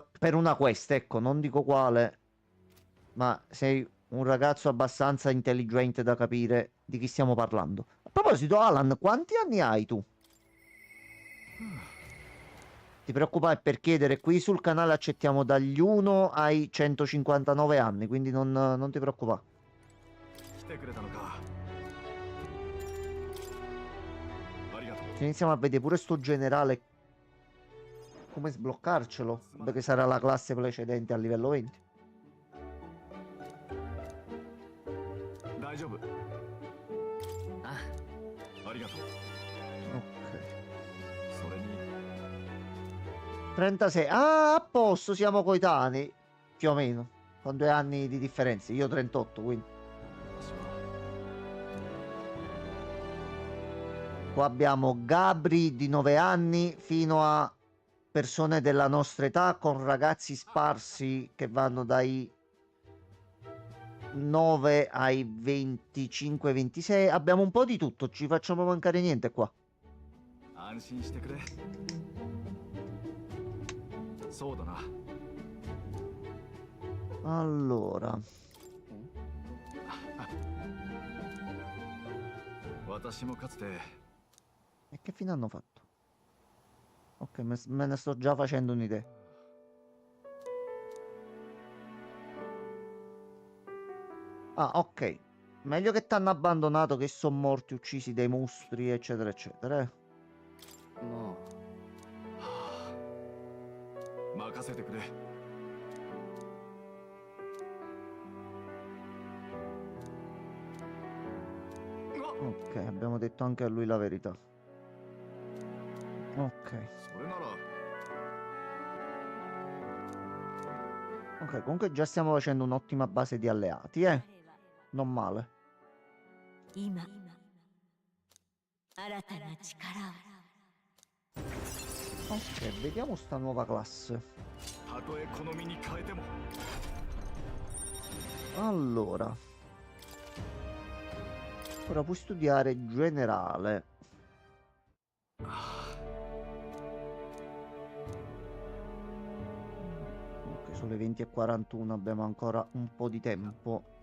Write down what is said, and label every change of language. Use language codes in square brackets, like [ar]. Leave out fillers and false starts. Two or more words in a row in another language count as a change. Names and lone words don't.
[it] per una quest, ecco, non dico quale. Ma sei un ragazzo abbastanza intelligente da capire di chi stiamo parlando. A proposito, Alan, quanti anni hai tu? Ti preoccupare per chiedere, qui sul canale accettiamo dagli 1 ai 159 anni, quindi non ti preoccupare. [ja] 来てくれたのかありがとう [it] Se iniziamo a vedere pure sto generale, come sbloccarcelo, perché sarà la classe precedente a livello 20. [ja] 大丈夫あありがとう [it] Ok. [ja] それに [it] 36. Ah, a posto, siamo coetanei, più o meno, con 2 anni di differenza. Io 38, quindi. [ja] 私は [it] Qua abbiamo Gabri di 9 anni fino a persone della nostra età con ragazzi sparsi che vanno dai 9 ai 25-26. Abbiamo un po' di tutto, ci facciamo mancare niente qua. [ja] 安心してくれそうだな [it] Allora, [ja] 私もかつて [it] e che fine hanno fatto? Ok, me ne sto già facendo un'idea. Ah, ok. Meglio che t'hanno abbandonato che sono morti, uccisi dai mostri, eccetera, eccetera. [ja] まあ任せてくれ。 [it] Ok, abbiamo detto anche a lui la verità. Ok. [ja] それなら [it] Ok, comunque già stiamo facendo un'ottima base di alleati, Non male. [ja] 今新たな力を [it] Ok, vediamo sta nuova classe. [ja] たとえ好みに変えても [it] Allora. Ora puoi studiare generale. Ok, sono le 20:41, abbiamo ancora un po' di tempo.